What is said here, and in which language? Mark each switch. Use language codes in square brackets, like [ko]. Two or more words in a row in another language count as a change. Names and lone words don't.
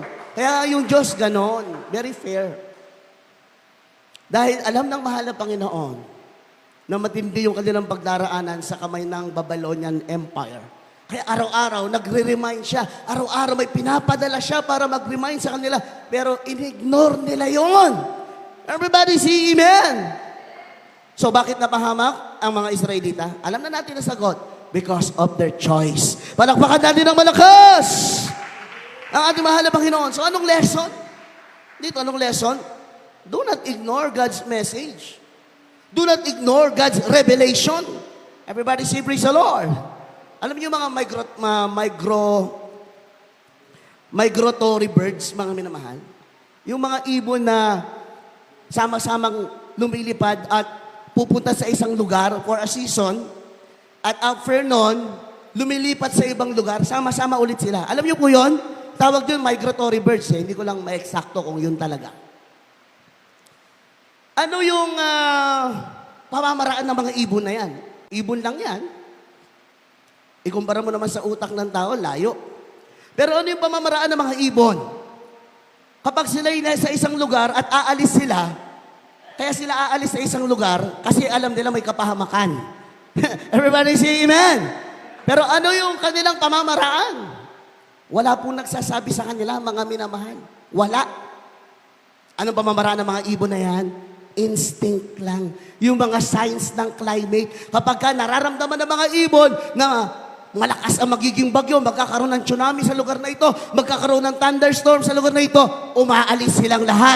[tl] Kaya yung Diyos ganon, [en] very fair. [tl] Dahil alam ng mahal na Panginoon na matindi yung kanilang pagdaraanan sa kamay ng Babylonian Empire. Kaya araw-araw, nagre-remind siya. Araw-araw may pinapadala siya para mag-remind sa kanila. Pero in-ignore nila yon. [en] Everybody say amen. [tl] So bakit napahamak ang mga Israelita? Alam na natin ang sagot. [en] Because of their choice. [tl] Palakpakan natin ng malakas ang ating mahal na Panginoon. So anong lesson? Dito, anong lesson? [en] Do not ignore God's message. Do not ignore God's revelation. Everybody say, praise the Lord. [tl] Alam niyo mga [en] migratory birds, [tl] mga minamahal? Yung mga ibon na sama-samang lumilipad at pupunta sa isang lugar [en] for a season, [tl] at after nun, lumilipat sa ibang lugar, sama-sama ulit sila. Alam niyo po yun? Tawag yun [en] migratory birds. [tl] Hindi ko lang ma-eksakto kung yun talaga. Ano yung pamamaraan ng mga ibon na yan? Ibon lang yan. Ikumpara mo naman sa utak ng tao, layo. Pero ano yung pamamaraan ng mga ibon? Kapag sila'y nasa isang lugar at aalis sila, kaya sila aalis sa isang lugar kasi alam nila may kapahamakan. [en] Everybody say amen. [tl] Pero ano yung kanilang pamamaraan? Wala pong nagsasabi sa kanila, mga minamahal. Wala. Anong pamamaraan ng mga ibon na yan? Instinct lang. Yung mga signs ng climate. Kapag ka nararamdaman ng mga ibon na malakas ang magiging bagyo, magkakaroon ng tsunami sa lugar na ito, magkakaroon ng thunderstorm sa lugar na ito, umaalis silang lahat.